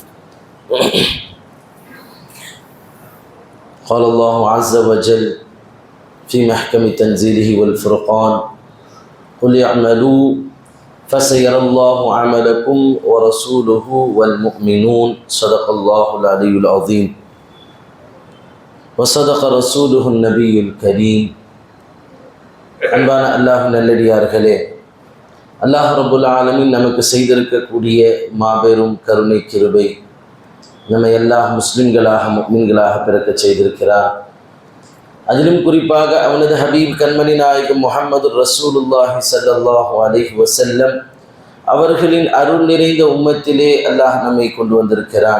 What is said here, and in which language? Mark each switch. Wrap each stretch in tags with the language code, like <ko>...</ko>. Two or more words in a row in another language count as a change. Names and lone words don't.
<ar>قال الله عز وجل في محكم تنزيله والفرقان قل اعملوا فسيرى الله عملكم ورسوله والمؤمنون صدق الله العلي العظيم وصدق رسوله النبي الكريم.</ar> <ta>அன்பான அல்லாஹ் நல்லடியார்களே,</ta> <ar>الله رب العالمين</ar> <ta>நமக்கு செய்திருக்கக்கூடிய மாபெரும் கருணை கிருபை நம்மை எல்லாம் முஸ்லிம்களாக முஃமின்களாக பிறக்க செய்திருக்கிறார். அதிலும் குறிப்பாக அவனது ஹபீப் கண்மணி நாயகம்</ta> <ar>محمد رسول الله صلى الله عليه وسلم</ar> <ta>அவர்களின் அருள் நிறைந்த உம்மத்திலே அல்லாஹ் நம்மை கொண்டு வந்திருக்கிறான்.</ta>